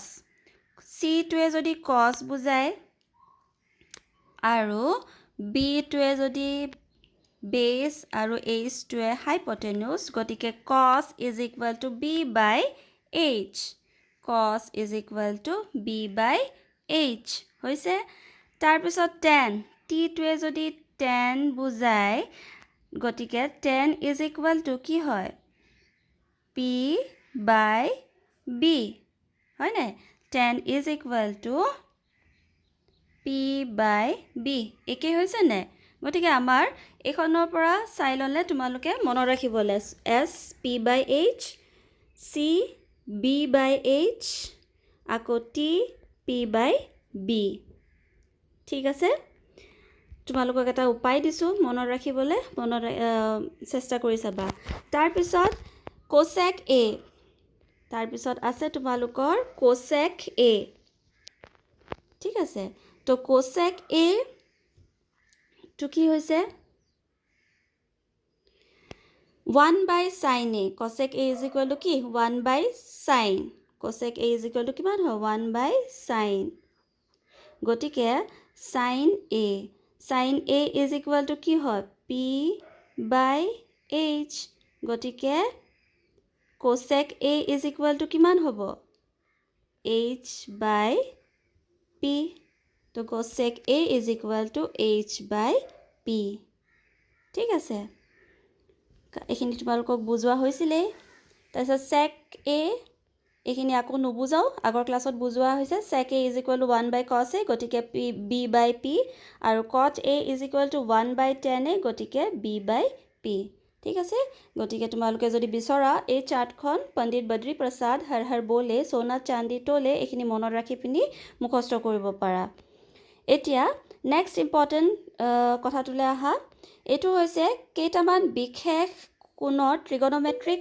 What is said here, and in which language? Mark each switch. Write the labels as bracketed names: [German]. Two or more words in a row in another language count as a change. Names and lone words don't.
[Assamese] চিটোৱে যদি কছ বুজায় আৰু বিটোৱে যদি বেছ আৰু এইচটোৱে হাইপটেনিউজ, গতিকে [English] cos is equal to b by h, cos is equal to b by h [Assamese] হৈছে। তাৰপিছত টেন, টিটোৱে যদি টেন বুজায় গতিকে [English] tan is equal to [Assamese] কি হয় [English] p by b [Assamese] হয় নাই [English] tan is equal to p by b [Assamese] একে হৈছে নে গতিকে আমাৰ এখনৰ পৰা চাই ললে তোমালোকে মনত ৰাখিবলে [English] s p by h c b by h [Assamese] আকৌ [English] t p by b [Assamese] ঠিক আছে তোমালোকক এটা উপায় দিছো মনত ৰাখিবলে মনত চেষ্টা কৰি চাবা তাৰ পিছত [English] cosec a [Assamese] তাৰ পিছত আছে তোমালোকৰ [English] cosec a [Assamese] ঠিক আছে তো [English] cosec a [Assamese] তো কি হৈছে [English] 1 by sin a cosec a is equal to কি 1 by sin cosec a is equal to [Assamese] কিমান হয় [English] 1 by sin গতিকে sin a is equal to [Assamese] কি হয় [English] p by h গতিকে cosec a is equal to [Assamese] কিমান হ'ব [English] h by p তো cosec a is equal to h by p [Assamese] ঠিক আছে এইখিনি তোমালোকক বুজোৱা হৈছিলে তাৰপিছত [English] sec a [Assamese] এইখিনি আকৌ নুবুজাও আগৰ ক্লাছত বুজোৱা হৈছে [English] sec a is equal to 1 by cos a গতিকে b by p আৰু cot a is equal to 1 by tan a গতিকে b by p [Assamese] ঠিক আছে গতিকে তোমালোকে যদি বিচৰা এই চাৰ্টখন [Hindi] पंडित बद्री प्रसाद हर हर बोले सोना चाँदी तोले [Assamese] এইখিনি মনত ৰাখি পিনি মুখস্থ কৰিব পাৰা এতিয়া [English] next important [Assamese] কথাটোলৈ আহা এইটো হৈছে কেইটামান বিশেষ কোণৰ ত্ৰিগোণমেট্ৰিক